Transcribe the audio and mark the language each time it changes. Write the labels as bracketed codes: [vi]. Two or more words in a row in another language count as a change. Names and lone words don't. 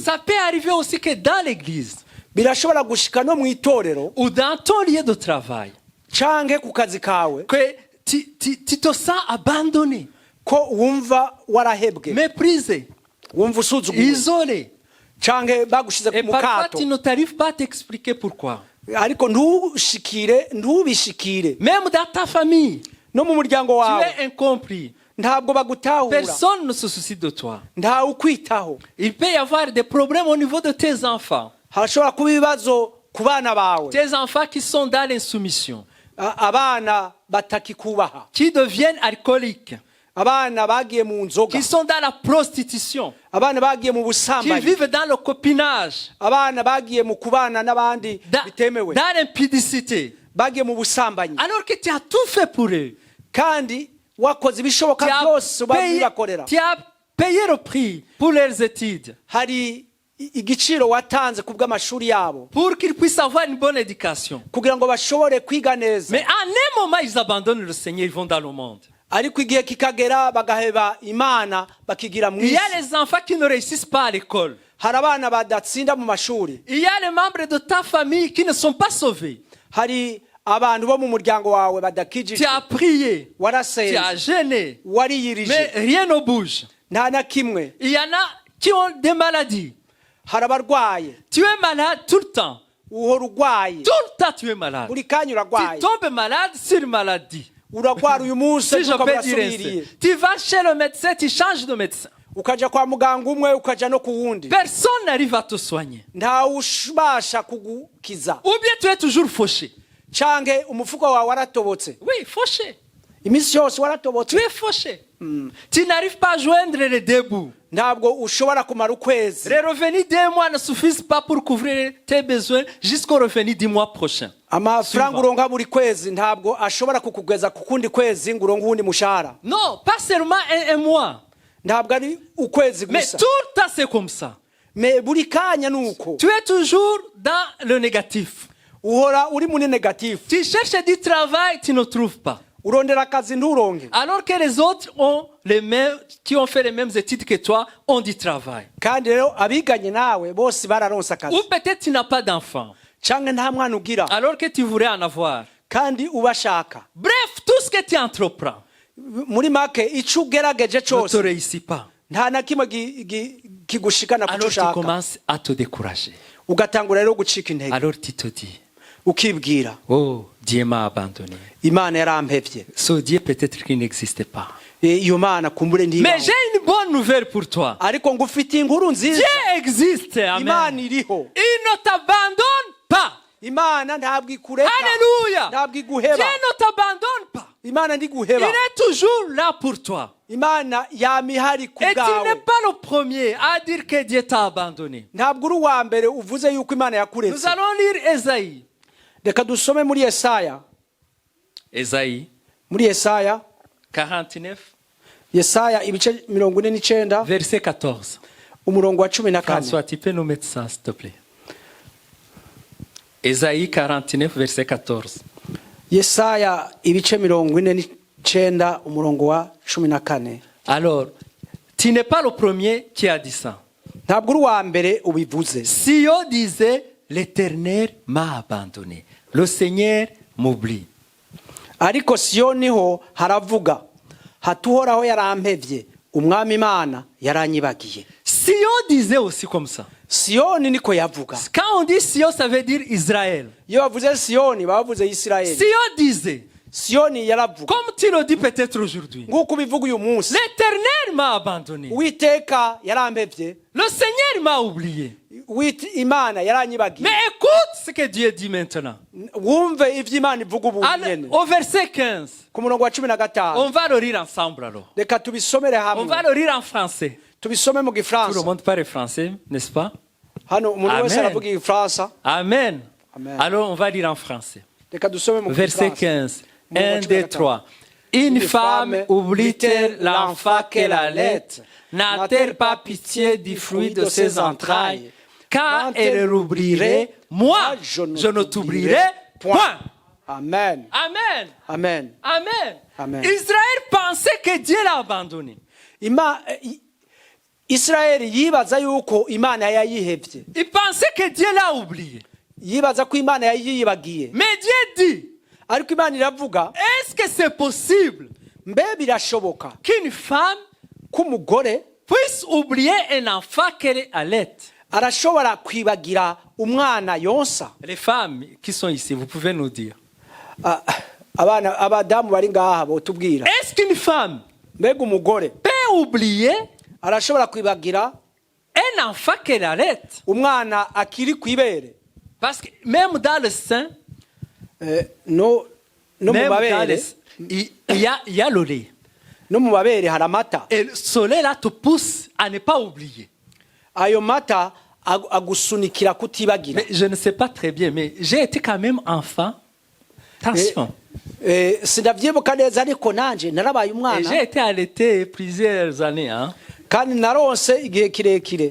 [fr] Ça peut arriver aussi que dans l'église, [rn] birashobora gushika no mu itorero, [fr] ou dans ton lieu de travail, [rn] canke ku kazi kawe, [fr] que tu te sens abandonné, [rn] ko wumva warahebwe, [fr] méprisé, [rn] wumva usuzuguwe, [fr] isolé. [rn] canke bagushize [fr] Et [rn] ku [fr] parfois [rn] mukato, [fr] tu ne t'arrives pas à t'expliquer pourquoi. [rn] ariko ntubishikire. [fr] Même dans ta famille, [rn] no mu muryango [fr] tu [rn] wawe [fr] es incompris. [rn] ntabwo bagutahura, [fr] Personne ne se soucie de toi. [rn] ntawe ukwitaho. [fr] Il peut y avoir des problèmes au niveau de tes enfants. [rn] Hashobora kuba ibibazo ku bana bawe, [fr] Tes enfants qui sont dans l'insoumission, [rn] abana batakikubaha, [fr] qui deviennent alcooliques, [rn] abana bagiye mu nzoga, [fr] qui sont dans la prostitution, [rn] abana bagiye mu [fr] qui [rn] busambanyi, [fr] vivent dans le copinage, [rn] abana bagiye mu kubana n'abandi bitemewe, [fr] dans l'impudicité. [rn] bagiye mu busambanyi, [fr] Alors que tu as tout fait pour eux. [rn] kandi wakoze ibishoboka byose babibakorera. [fr] Tu as payé le prix pour leurs études, [rn] Hari igiciro watanze ku bw'amashuri yabo, [fr] pour qu'ils puissent avoir une bonne éducation. [rn] kugira ngo bashobore kwiga neza. [fr] Mais en un moment, ils abandonnent le Seigneur, ils vont dans le monde. [rn] Ariko igihe kikagera bagaheba Imana bakigira mu [fr] Il y [rn] isi. [fr] a les enfants qui ne réussissent pas à l'école. [rn] Hari abana badatsinda mu mashuri, [fr] Il y a les membres de ta famille qui ne sont pas sauvés. [rn] hari abantu bo mu muryango wawe [fr] Tu [rn] badakijijwe, [fr] as prié, tu as [rn] warasenze, [fr] jeûné, [rn] wariyirije, [fr] mais rien ne bouge. [rn] nta na kimwe. [fr] Il y en a qui ont des maladies. [rn] Hari abarwaye, [fr] Tu es malade tout le temps. [rn] uhora urwaye, [fr] Tout le temps, tu es malade. [rn] buri kanya [fr] Tu [rn] urarwaye, [fr] tombes malade sur maladie. [rn] urarwara uyu munsi [fr] Si je [rn] ukaba [fr] peux dire [rn] urasubiriye, [fr] ainsi. Tu vas chez le médecin, tu changes de médecin. [rn] ukaja kwa muganga umwe ukaja no ku wundi, [fr] Personne n'arrive à te soigner. [rn] ntawe ubasha kugukiza. [fr] Ou bien tu es toujours fauché. [rn] Canke umufuko wawe waratobotse, [fr] Oui, fauché. [rn] iminsi yose waratobotse, [fr] Tu es fauché. Tu n'arrives pas à joindre les deux bouts. [rn] ntabwo ushobora kumara ukwezi. [fr] Les revenus d'un mois ne suffisent pas pour couvrir tes besoins jusqu'au revenu du mois prochain. [rn] Amafaranga uronka buri kwezi ntabwo ashobora kukugeza ku kundi kwezi ngo uronke uwundi mushahara. [fr] Non, pas seulement un mois. [rn] Ntabwo ari ukwezi [fr] Mais [rn] gusa, [fr] tout le temps, c'est comme ça. [rn] me buri kanya nuko [fr] Tu es toujours dans le négatif. [rn] uhora uri muri negative. [fr] Tu cherches du travail, tu ne trouves pas. [rn] Urondera akazi nturonke, [fr] Alors que les autres qui ont fait les mêmes études que toi ont du travail. [rn] kandi rero abiganye nawe bose bararonse akazi. [fr] Ou peut-être tu n'as pas d'enfant. [rn] Canke nta mwana ugira, [fr] Alors que tu voudrais en avoir. [rn] kandi ubashaka. [fr] Bref, tout ce que tu entreprends [rn] Muri make ico ugerageje [fr] ne te [rn] cose [fr] réussit pas. [rn] nta na kimwe kigushikana ku [fr] Alors [rn] cyo [fr] tu [rn] ushaka. [fr] commences à te décourager. [rn] Ugatangura rero gucika intege, [fr] Alors tu te dis, [rn] ukibwira [fr] oh, Dieu m'a abandonné. [rn] Imana yarampevye. [fr] Ce Dieu peut-être qu'il n'existe pas. [rn] Iyo Mana kumbure [fr] Mais [rn] ndibaho, [fr] j'ai une bonne nouvelle pour toi. [rn] ariko ngufitiye inkuru nziza. [fr] Dieu existe. [rn] Imana Amen. iriho. [fr] Il ne t'abandonne pas. [rn] Imana ntabwo ikureka, Alléluia. ntabwo [fr] Dieu [rn] iguheba. [fr] ne t'abandonne pas. [rn] Imana [fr] Il [rn] ntiguheba. [fr] est toujours là pour toi. [rn] Imana yama ihari ku [fr] Et tu n'es [rn] bwawe. [fr] pas le premier à dire que Dieu t'a abandonné. [rn] Ntabwo uri uwa mbere uvuze yuko Imana [fr] Nous [rn] yakuretse. [fr] allons lire Esaïe. [rn] Reka dusome muri Yesaya, [fr] Esaïe [rn] muri Yesaya, 49, Yesaya ibice 49 [fr] verset 14. [rn] umurongo wa 14. [fr] François, tu peux nous mettre ça, s'il te plaît. Esaïe 49, verset 14. [rn] Yesaya ibice 49 umurongo wa 14. [fr] Alors, tu n'es pas le premier qui a dit ça. [rn] ntabwo uri uwa mbere ubivuze. [fr] Sion disait, l'Éternel m'a abandonné. Le Seigneur m'oublie. [rn] ariko Siyoni ho haravuga hati uhoraho yarampevye umwami Imana yaranyibagiye. [fr] Sion disait aussi comme ça. [rn] Siyoni niko yavuga. [fr] Quand on dit Sion, ça veut dire Israël. [rn] Iyo bavuze Siyoni bavuze Isirayeli. [fr] Sion disait, [rn] Siyoni yaravuga [fr] comme tu le dis peut-être aujourd'hui, [rn] nk'uko ubivuga uyu munsi. [fr] l'Éternel m'a abandonné. [rn] Uwiteka yarampevye, [fr] Le Seigneur m'a oublié. [rn] Imana yaranyibagiye. [fr] Mais écoute ce que Dieu dit maintenant. [rn] Wumve ivyo Imana ivuga ubu nyene. [fr] Au verset 15, [rn] Ku murongo wa 15 [fr] on va le lire ensemble alors. [rn] reka tubisomere [fr] On va [rn] hamwe, [fr] le lire en français. [rn] tubisome mu [fr] Tout le [rn] Gifaransa. [fr] monde parle français, n'est-ce pas? [rn] Hano umuntu wese Amen. aravuga Igifaransa. Amen. Amen. [fr] Alors on va lire en français. [rn] Reka dusome mu [fr] Verset [rn] Gifaransa. [fr] 15. 1, 2, 3. Une femme oublie-t-elle l'enfant qu'elle allait? N'a-t-elle pas pitié du fruit de ses entrailles? Quand elle l'oublierait, moi, je ne t'oublierai point. Amen. Amen. Amen. Amen. Amen. Israël pensait que Dieu l'a abandonné. [rn] Israeli yibaza yuko Imana yayihevye. [fr] Il pensait que Dieu l'a oublié. [rn] Yibaza ko Imana yayibagiye. [fr] Mais Dieu dit, [rn] Ariko Imana iravuga, [fr] est-ce que c'est possible [rn] mbe birashoboka [fr] qu'une femme [rn] k'umugore [fr] puisse oublier un enfant qu'elle allait? [rn] arashobora kwibagira umwana yonsa? [fr] Les femmes qui sont ici, vous pouvez nous dire. [rn] Abana abadamu bari ngaha botubwira. [fr] Est-ce qu'une femme [rn] Mbega umugore [fr] peut oublier [rn] arashobora kwibagira [fr] un enfant qu'elle allait? [rn] umwana akiri kwibere? [fr] Parce que même dans le sein, [rn] No mu [fr] même dans [rn] mabere, [fr] le, il y a le lait. [rn] no mu mabere hari amata. [fr] Et ce lait-là te pousse à ne pas oublier. [rn] Ayo mata agusunikira kutibagira. [fr] Mais je ne sais pas très bien, mais j'ai été quand même enfant. Attention. [rn] Sindavyibuka neza ariko nanje narabaye [fr] Et [rn] umwana [fr] j'ai été allaité plusieurs années. Hein, [rn] kandi naronse igihe kirekire